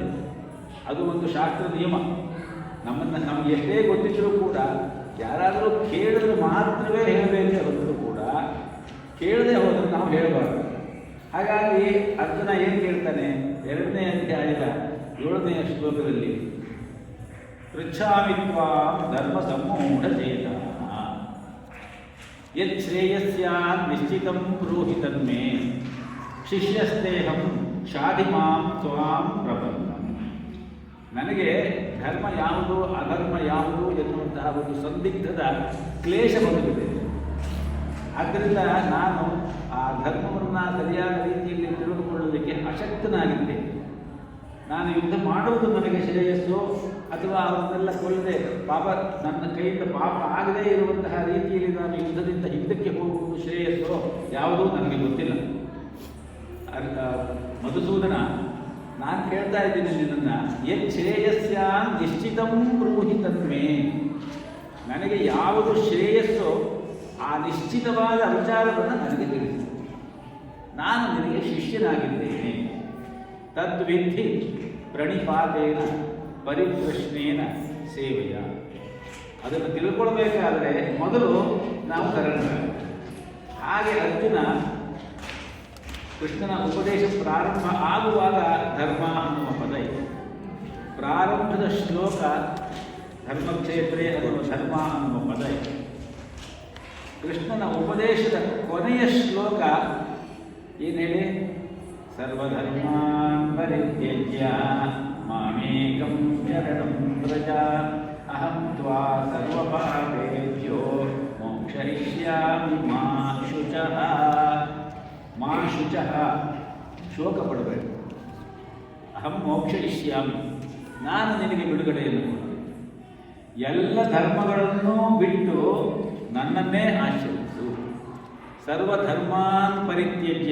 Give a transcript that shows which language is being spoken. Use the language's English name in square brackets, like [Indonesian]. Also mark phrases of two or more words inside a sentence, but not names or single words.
[Kannada] ಅದು ಒಂದು ಶಾಸ್ತ್ರ ನಿಯಮ. ನಮಗೆ ಎಷ್ಟೇ ಗೊತ್ತಿದ್ದರೂ ಕೂಡ ಯಾರಾದರೂ ಕೇಳಿದ್ರೆ ಮಾತ್ರವೇ ಹೇಳಬೇಕೇ ಹೊರತು ಕೂಡ ಕೇಳದೆ ಹೋದರೆ ನಾವು ಹೇಳಬಾರ್ದು. ಹಾಗಾಗಿ ಅರ್ಜುನ ಏನು ಕೇಳ್ತಾನೆ? 2ನೇ ಅಧ್ಯಾಯದ 7ನೇ ಶ್ಲೋಕದಲ್ಲಿ, [Sanskrit] ಪೃಚ್ಛಾಮಿ ತ್ವಾಂ ಧರ್ಮ ಸಮ್ಮೂಢಚೇತನಃ ಯತ್ ಶ್ರೇಯಸ್ಯಾತ್ ನಿಶ್ಚಿತಂ ಬ್ರೂಹಿ ತನ್ಮೇ ಶಿಷ್ಯಸ್ತೇಹಂ ಶಾಧಿ ಮಾಂ ತ್ವಾಂ ಪ್ರಪನ್ನಂ. [Kannada] ನನಗೆ ಧರ್ಮ ಯಾವುದು, ಅಧರ್ಮ ಯಾವುದು ಎನ್ನುವಂತಹ ಒಂದು ಸಂದಿಗ್ಧದ ಕ್ಲೇಶ ಬಂದಿದೆ. ಆದ್ದರಿಂದ ನಾನು ಆ ಧರ್ಮವನ್ನು ಸರಿಯಾದ ರೀತಿಯಲ್ಲಿ ತಿಳಿದುಕೊಳ್ಳಲಿಕ್ಕೆ ಅಶಕ್ತನಾಗಿದ್ದೆ. ನಾನು ಯುದ್ಧ ಮಾಡುವುದು ನನಗೆ ಶ್ರೇಯಸ್ಸು ಅಥವಾ ಅವರನ್ನೆಲ್ಲ ಕೊಲ್ಲದೆ ಪಾಪ ನನ್ನ ಕೈಯಿಂದ ಪಾಪ ಆಗದೇ ಇರುವಂತಹ ರೀತಿಯಲ್ಲಿ ನಾನು ಯುದ್ಧದಿಂದ ಹಿಂದಕ್ಕೆ ಹೋಗುವುದು ಶ್ರೇಯಸ್ಸು ಯಾವುದೂ ನನಗೆ ಗೊತ್ತಿಲ್ಲ. ಮಧುಸೂದನ, ನಾನು ಕೇಳ್ತಾ ಇದ್ದೀನಿ ನಿನ್ನನ್ನು, [Sanskrit] ಯತ್ ಶ್ರೇಯಸ್ಯಾನ್ ನಿಶ್ಚಿತಂ ಬ್ರೂಹಿ ತನ್ಮೇ. [Kannada] ನನಗೆ ಯಾವುದು ಶ್ರೇಯಸ್ಸೋ ಆ ನಿಶ್ಚಿತವಾದ ವಿಚಾರವನ್ನು ನನಗೆ ತಿಳಿಸು. ನಾನು ನಿನಗೆ ಶಿಷ್ಯನಾಗಿದ್ದೇನೆ. [Sanskrit] ತದ್ವಿಧಿ ಪ್ರಣಿಪಾತೇನ ಪರಿಪ್ರಶ್ನೇನ ಸೇವೆಯ. [Kannada] ಅದನ್ನು ತಿಳ್ಕೊಳ್ಬೇಕಾದ್ರೆ ಮೊದಲು ನಾವು ಕರೆಕ್ಟ್. ಹಾಗೆ ಅರ್ಜುನ ಕೃಷ್ಣನ ಉಪದೇಶ ಪ್ರಾರಂಭ ಆಗುವಾಗ ಧರ್ಮ ಅನ್ನುವ ಪದ ಇದೆ. ಪ್ರಾರಂಭದ ಶ್ಲೋಕ ಧರ್ಮಕ್ಷೇತ್ರೇ ಅನ್ನುವ ಧರ್ಮ ಅನ್ನುವ ಪದ ಇದೆ. ಕೃಷ್ಣನ ಉಪದೇಶದ ಕೊನೆಯ ಶ್ಲೋಕ ಏನು ಹೇಳಿ? [Sanskrit] ಸರ್ವಧರ್ಮಾನ್ ಪರಿತ್ಯಜ್ಯ ಮಾಮೇಕಂ ಶರಣಂ ವ್ರಜ ಅಹಂ ತ್ವಾ ಸರ್ವಪಾಪೇಭ್ಯೋ ಮೋಕ್ಷಯಿಷ್ಯಾಮಿ ಮಾ ಶುಚಃ. ಮಾ ಶುಚಃ, [Kannada] ಶೋಕ ಪಡಬೇಕು. [Sanskrit] ಅಹಂ ಮೋಕ್ಷಯಿಷ್ಯಾಮಿ, [Kannada] ನಾನು ನಿನಗೆ ಬಿಡುಗಡೆಯನ್ನು ಕೊಡುತ್ತೇನೆ. ಎಲ್ಲ ಧರ್ಮಗಳನ್ನು ಬಿಟ್ಟು ನನ್ನನ್ನೇ ಆಶ್ರಯಿಸು. [Sanskrit] ಸರ್ವಧರ್ಮಾನ್ ಪರಿತ್ಯಜ್ಯ.